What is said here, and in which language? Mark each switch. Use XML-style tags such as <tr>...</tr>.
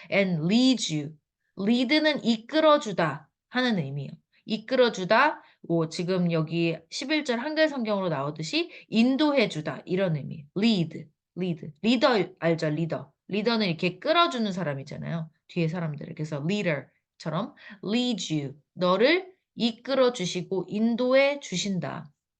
<en>and lead you.</en> <ko>lead는 이끌어주다 하는 의미예요. 이끌어주다, 뭐 지금 여기 11절 한글 성경으로 나오듯이 인도해주다 이런 의미. lead. 리더 알죠? 리더. 리더는 이렇게 끌어주는 사람이잖아요. 뒤에 사람들을. 그래서 leader처럼</ko> <en>lead you.</en> <ko>너를 이끌어 주시고 인도해 주신다.</ko>